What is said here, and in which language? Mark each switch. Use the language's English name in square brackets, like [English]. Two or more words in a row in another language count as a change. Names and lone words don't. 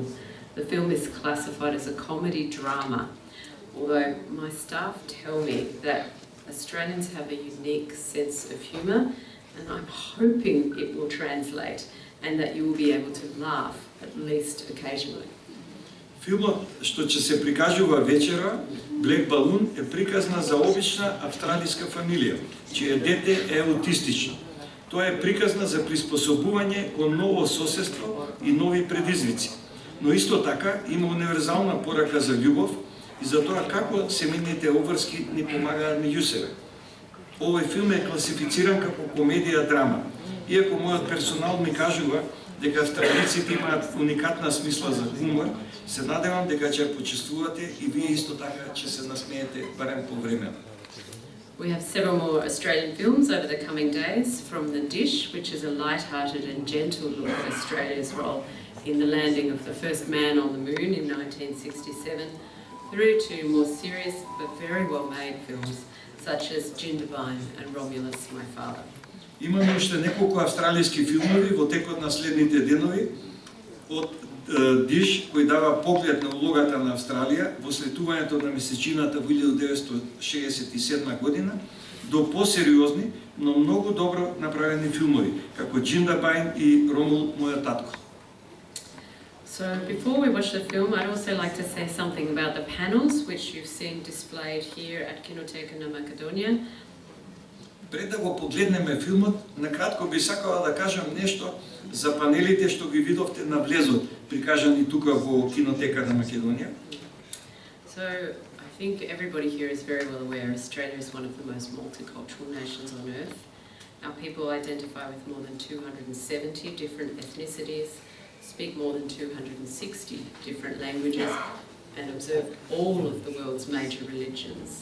[English] The film is classified as a comedy drama, although my staff tell me that Australians have a unique sense of humour, and I'm hoping it will translate and that you will be able to laugh at least occasionally. [Macedonian] Филмот што ќе се прикажува вечера, Black Balloon, е приказна за обична австралиска фамилија, чие дете е аутистично. Тоа е приказна за приспособување кон ново соседство и нови предизвици. Но исто така има универзална порака за љубов и за тоа како семејните обврски ни помагаат меѓу себе. Овој филм е класифициран како комедија драма, иако мојот персонал ми кажува дека австралиците имаат уникатна смисла за хумор, се надевам дека ќе почувствувате и вие исто така ќе се насмеете барем повремено. [English] We have several more Australian films over the coming days, from The Dish, which is a light-hearted and gentle look at Australia's role in the landing of the first man on the moon in 1967, through to more serious but very well-made films such as Jindabyne and Romulus, My Father. [Macedonian] Имаме уште неколку австралиски филмови во текот на следните денови, од Диш, кој дава поглед на улогата на Австралија во слетувањето на месечината во 1967 година, до посериозни, но многу добро направени филмови, како Jindabyne и Ромул, мојот татко. [English] So before we watch the film, I'd also like to say something about the panels, which you've seen displayed here at Kinoteka na Македонија. [Macedonian] Пред да го погледнеме филмот, накратко би сакала да кажам нешто за панелите што ги видовте на влезот, прикажани тука во Кинотека на Македонија. [English] So I think everybody here is very well aware Australia is one of the most multicultural nations on earth. Our people identify with more than 270 different ethnicities, speak more than 260 different languages, and observe all of the world's major religions.